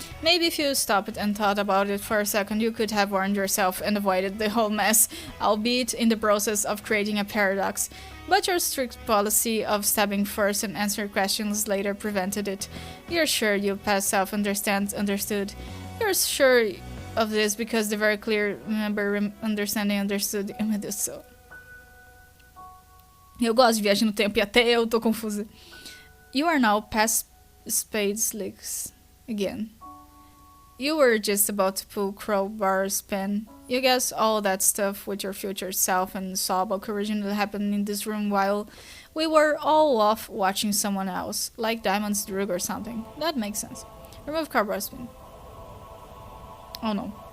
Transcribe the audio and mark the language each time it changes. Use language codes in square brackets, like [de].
[en] Maybe if you stopped and thought about it for a second, you could have warned yourself and avoided the whole mess, albeit in the process of creating a paradox. But your strict policy of stabbing first and answering questions later prevented it. You're sure your past self understood. You're sure of this because the very clear understood. [pt] Oh meu Deus do céu. Eu gosto de viagem no tempo e até eu tô confusa. [en] You are now past Spade Slicks. Again. You were just about to pull crowbar's pin. You guess all that stuff with your future self and Sawbuck originally happened in this room while we were all off watching someone else, like Diamond's drug or something. That makes sense. Remove crowbar's pin. Oh no.